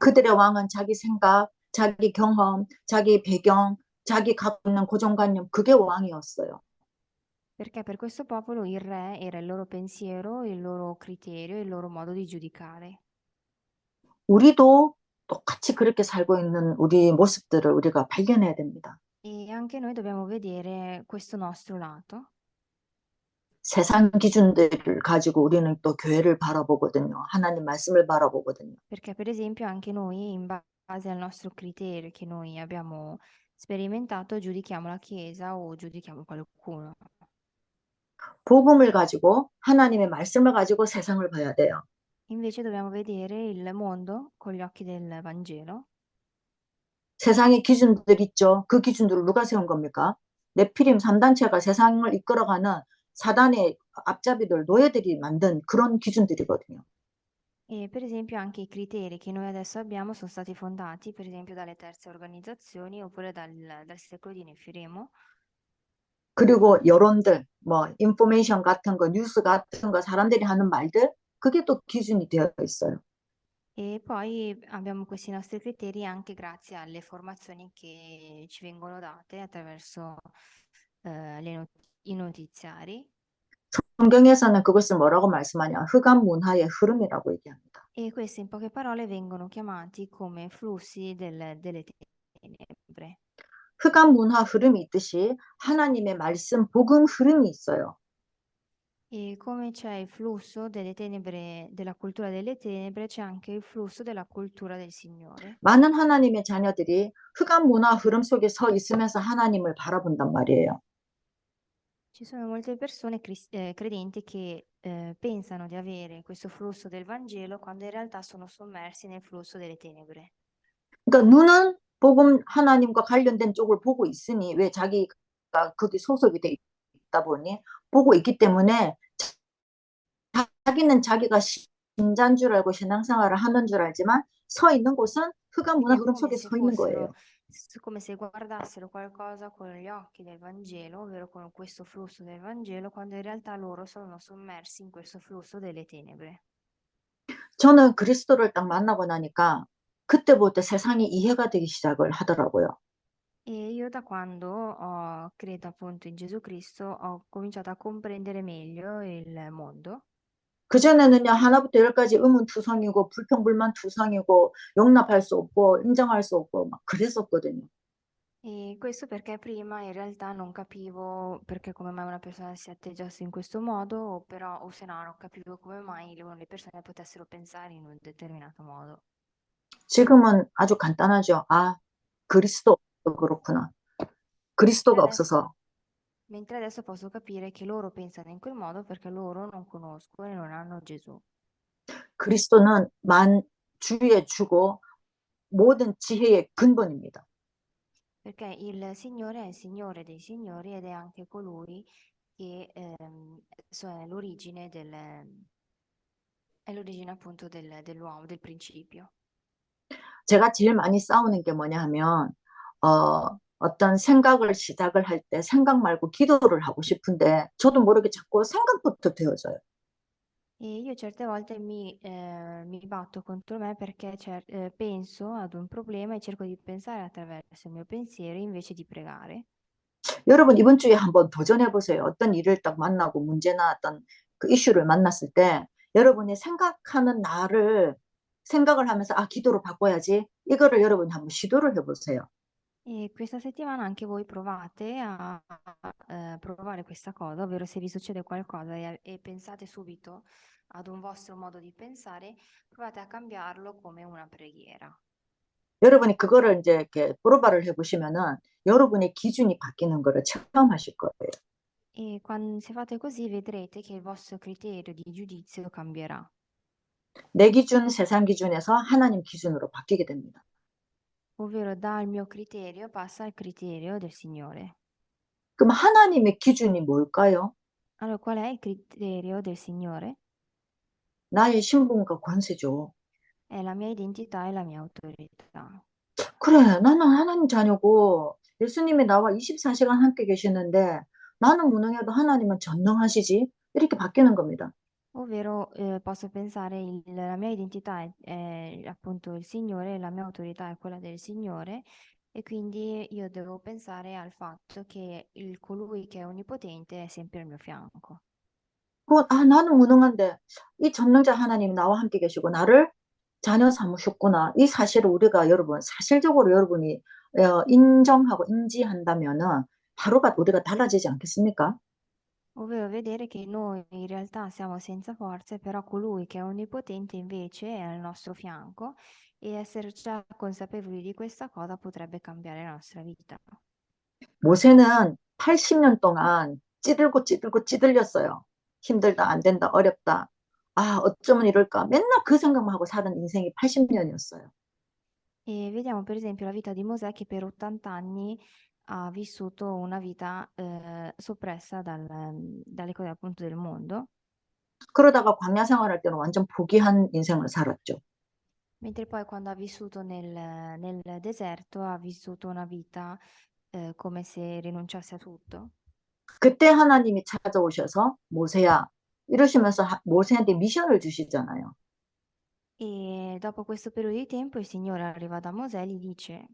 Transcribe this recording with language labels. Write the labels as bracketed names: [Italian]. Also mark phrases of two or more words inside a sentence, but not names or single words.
[Korean] 그들의 왕은 자기 생각, 자기 경험, 자기 배경, 자기 갖고 있는 고정관념, 그게 왕이었어요. [Italian] Perché per questo popolo il re era il loro pensiero, il loro criterio, il loro modo di giudicare. [Korean] 우리도 똑같이 그렇게 살고 있는 우리 모습들을 우리가 발견해야 됩니다. [Italian] E anche noi dobbiamo vedere questo nostro lato. [Korean] 세상 기준들을 가지고 우리는 또 교회를 바라보거든요. 하나님 말씀을 바라보거든요. [Italian] Perché per esempio anche noi, in base al nostro criterio che noi abbiamo sperimentato, giudichiamo la Chiesa o giudichiamo qualcuno. [Korean] 복음을 가지고 하나님의 말씀을 가지고 세상을 봐야 돼요. [Italian] Invece dobbiamo vedere il mondo con gli occhi del Vangelo. [Korean] 세상의 기준들 있죠. 그 기준들을 누가 세운 겁니까? 네피림 3단체가 세상을 이끌어가는 사단의 앞잡이들, 노예들이 만든 그런 기준들이거든요. [Italian] E per esempio anche i criteri che noi adesso abbiamo sono stati fondati, per esempio, dalle terze organizzazioni oppure dal secolo di Nefiremo. [Korean] 그리고 여론들, 뭐 인포메이션 같은 거, 뉴스 같은 거, 사람들이 하는 말들, 그게 또 기준이 되어 있어요. [Italian] E poi abbiamo questi nostri criteri anche grazie alle formazioni che ci vengono date attraverso i notiziari. [Korean] 성경에서는 그것을 뭐라고 말씀하냐? 흑암 문화의 흐름이라고 얘기합니다. [Italian] E questi in poche parole vengono chiamati come flussi delle tenebre. [Korean] 흑암 문화 흐름이 있듯이 하나님의 말씀, 복음 흐름이 있어요. [Italian] E come c'è il flusso delle tenebre, della cultura delle tenebre, c'è anche il flusso della cultura del Signore. [Korean] 많은 하나님의 자녀들이 흑암 문화 흐름 속에 서 있으면서 하나님을 바라본단 말이에요. [Italian] Ci sono molte persone credenti che pensano di avere questo flusso del Vangelo quando in realtà sono sommersi nel flusso delle tenebre. [Korean] 그러니까 눈은 복음 하나님과 관련된 쪽을 보고 있으니 왜 자기가 거기 소속이 돼 있다 보니 보고 있기 때문에 자기는 자기가 신자인 줄 알고 신앙생활을 하는 줄 알지만 서 있는 곳은 흑암 [Italian] Quindi [Korean] 문화 [Italian] è [Korean] 흐름 [Italian] come [Korean] 속에 [Italian] se [Korean] 서 있는 [Italian] fossero, [Korean] 거예요. [Italian] come se guardassero qualcosa con gli occhi del Vangelo, ovvero con questo flusso del Vangelo, quando in realtà loro sono sommersi in questo flusso delle tenebre. [Korean] 저는 그리스도를 딱 만나고 나니까 그때부터 세상이 이해가 되기 시작을 하더라고요. [Italian] E io da quando credo appunto in Gesù Cristo ho cominciato a comprendere meglio il mondo. [Korean] 그전에는요, 하나부터 열까지 의문투성이고, 불평불만투성이고, 용납할 수 없고, 인정할 수 없고, 막 그랬었거든요. [Italian] E questo perché prima in realtà non capivo perché come mai una persona si atteggiasse in questo modo, o però, o se no, non capivo come mai le persone potessero pensare in un determinato modo. [Korean] 지금은 아주 간단하죠. 아, 그리스도 그렇구나. [Italian] Mentre [Korean] 그리스도가 [Italian] adesso, [Korean] 없어서 [Italian] mentre adesso posso capire che loro pensano in quel modo perché loro non conoscono e non hanno Gesù. [Korean] 그리스도는 만주의 주고 모든 지혜의 근본입니다. [Italian] Perché il Signore è il Signore dei Signori ed è anche colui che è l'origine appunto dell'uomo, del principio. [Korean] 제가 제일 많이 싸우는 게 뭐냐 하면, 어떤 생각을 시작을 할 때 생각 말고 기도를 하고 싶은데, 저도 모르게 자꾸 생각부터 되어져요. [Italian] E io certe volte mi batto contro me perché penso ad un problema e cerco di pensare attraverso il mio pensiero invece di pregare. [Korean] 여러분, 이번 주에 한번 도전해 보세요. 어떤 일을 딱 만나고 문제나 어떤 그 이슈를 만났을 때 여러분이 생각하는 나를 생각을 하면서 아, 기도로 바꿔야지. 이거를 여러분이 한번 시도를 해 보세요. [Italian] E questa settimana anche voi provate a provare questa cosa, ovvero se vi succede qualcosa e pensate subito ad un vostro modo di pensare, provate a cambiarlo come una preghiera. [Korean] 여러분이 그거를 이제 이렇게 프로바를 해 보시면은 여러분의 기준이 바뀌는 거를 체험하실 거예요. [Italian] E se fate così vedrete che il vostro criterio di giudizio cambierà, [Korean] 내 기준, 세상 기준에서 하나님 기준으로 바뀌게 됩니다. [Italian] ovvero dal mio criterio passa al criterio del Signore. [Korean] 그럼 하나님의 기준이 뭘까요? [Italian] Allora, qual è il criterio del Signore? [Korean] 나의 신분과 권세죠. [Italian] È la mia identità e la mia autorità. [Korean] 그래, 나는 하나님 자녀고 예수님이 나와 24시간 함께 계시는데 나는 무능해도 하나님은 전능하시지? 이렇게 바뀌는 겁니다. [Italian] Ovvero, posso pensare, la mia identità è appunto il Signore, la mia autorità è quella del Signore, e quindi io devo pensare al fatto che colui che è onnipotente è sempre al mio fianco. [Korean] 아, 나는 무능한데 이 전능자 하나님이 나와 함께 계시고 나를 자녀 삼으셨구나. 이 사실을 우리가 여러분, 사실적으로 여러분이 인정하고 인지한다면은 하루가 우리가 달라지지 않겠습니까? [Italian] Ovvero vedere che noi in realtà siamo senza forze, però colui che è onnipotente invece è al nostro fianco, e essere già consapevoli di questa cosa potrebbe cambiare la nostra vita. [Korean] 모세는 80년 동안 찌들고 찌들고 찌들렸어요. 힘들다, 안 된다, 어렵다. 아, 어쩌면 이럴까. 맨날 그 생각만 하고 사는 인생이 80년이었어요. [Italian] E vediamo per esempio la vita di Mosè che per 80 anni ha vissuto una vita soppressa dalle cose appunto del mondo, [Korean] 그러다가 광야 생활할 때는 완전 포기한 인생을 살았죠. [Italian] mentre poi quando ha vissuto nel deserto ha vissuto una vita come se rinunciasse a tutto. [Korean] 그때 하나님이 찾아오셔서 모세야 이러시면서 모세한테 미션을 주시잖아요. [Italian] E dopo questo periodo di tempo il Signore arriva da Mosè e gli dice,